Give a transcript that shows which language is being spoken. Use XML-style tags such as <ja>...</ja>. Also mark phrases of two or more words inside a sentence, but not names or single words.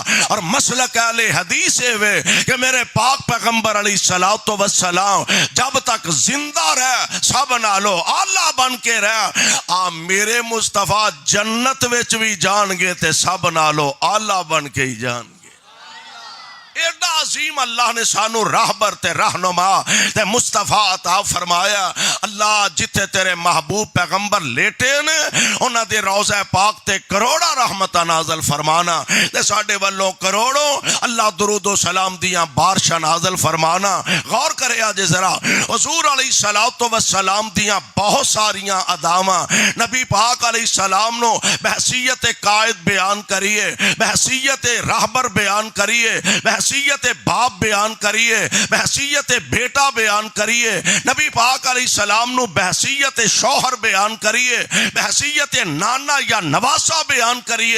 <pa>اور مسلک اہل حدیث ہے کہ میرے پاک پیغمبر علیہ السلام جب تک زندہ رہ سب نالو آلہ بن کے رہ، میرے مصطفیٰ جنت وچ بھی جان گے تے سب نالو آلہ بن کے ہی جان گے۔ ایڈا عظیم اللہ نے سانو راہبر تے رہنما تے مصطفیٰ عطا فرمایا. اللہ جتھے تیرے محبوب پیغمبر لیٹے نے انہاں دے روضہ پاک تے کروڑا رحمتاں نازل فرمانا تے ساڈے والوں کروڑوں اللہ درود و سلام دیاں بارشاں نازل فرمانا. غور کرے آج ذرا حضور علیہ السلام دیاں بہت ساریاں اداماں نبی پاک علیہ السلام نو بحثیت قائد بیان کریے, بحثیت راہبر بیان کریے, بحثیت باپ بیان کریے, بحثیت بیٹا بیان کریے, نبی پاک علیہ السلام نو بحثیت شوہر بیان کریے, بحثیت نانا یا نواسا بیان کریے.</pa>